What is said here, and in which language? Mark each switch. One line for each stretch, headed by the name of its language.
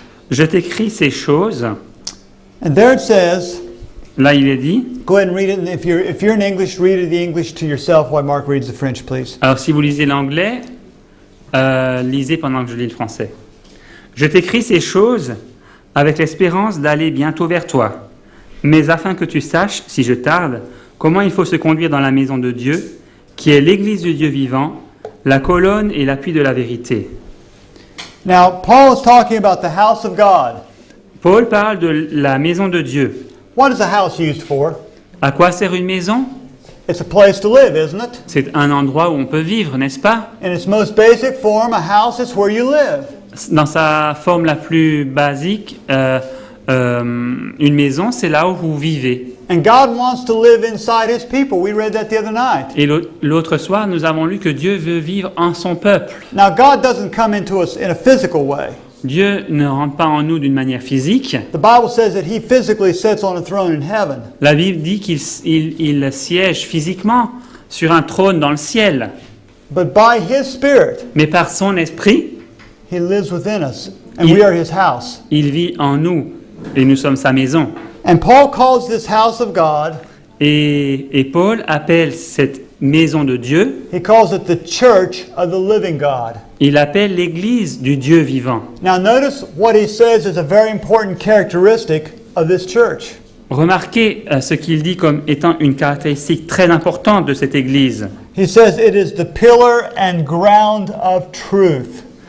French: Je t'écris ces choses.
English: And there it says,
French: Là, il est dit.
English: go ahead and read it. And if you're in English, read it the English to yourself while Mark reads the French, please.
French: Alors, si vous lisez l'anglais, lisez pendant que je lis le français. Je t'écris ces choses avec l'espérance d'aller bientôt vers toi, mais afin que tu saches, si je tarde, comment il faut se conduire dans la maison de Dieu, qui est l'église du Dieu vivant, la colonne et l'appui de la vérité.
English: Now, Paul is talking about the house of God.
French: Paul parle de la maison de Dieu.
English: What is a house used for?
French: À quoi sert une maison?
English: It's a place to live, isn't it?
French: C'est un endroit où on peut vivre, n'est-ce pas?
English: In its most basic form, a house is where you live.
French: Dans sa forme la plus basique, une maison, c'est là où vous vivez.
English: And God wants to live inside His people. We read that the other night.
French: Et l'autre soir, nous avons lu que Dieu veut vivre en son peuple.
English: Now, God doesn't come into us in a physical way.
French: Dieu ne rentre pas en nous d'une manière physique.
English: The Bible says that He physically sits on a throne in heaven.
French: La Bible dit qu'il siège physiquement sur un trône dans le ciel.
English: But by His Spirit,
French: Mais par son esprit,
English: He lives within us, and we are His house.
French: il vit en nous et nous sommes sa maison.
English: And Paul calls this house of God,
French: Et Paul appelle cette maison de Dieu,
English: he calls it the church of the living God.
French: il appelle l'église du Dieu vivant.
English: Now, notice what he says is a very important characteristic of this church.
French: Remarquez ce qu'il dit comme étant une caractéristique très importante de cette église.
English: He says it is the pillar and ground of truth.